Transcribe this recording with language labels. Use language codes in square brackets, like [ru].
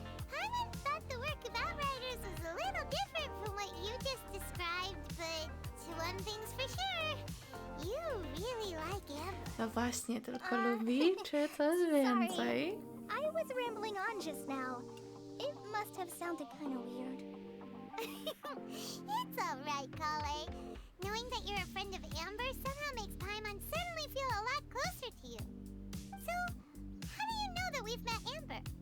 [en] Paimon thought the work of Outriders was a little different from what you just described, but one thing's for sure, you really like Amber. [pl] No właśnie, tylko lubi, czy coś więcej? [en] I was rambling on just now. It must have sounded kind of weird. It's alright, Kale. Knowing that you're a friend of Amber somehow makes Paimon suddenly feel a lot closer to you. So, how do you know that we've met Amber?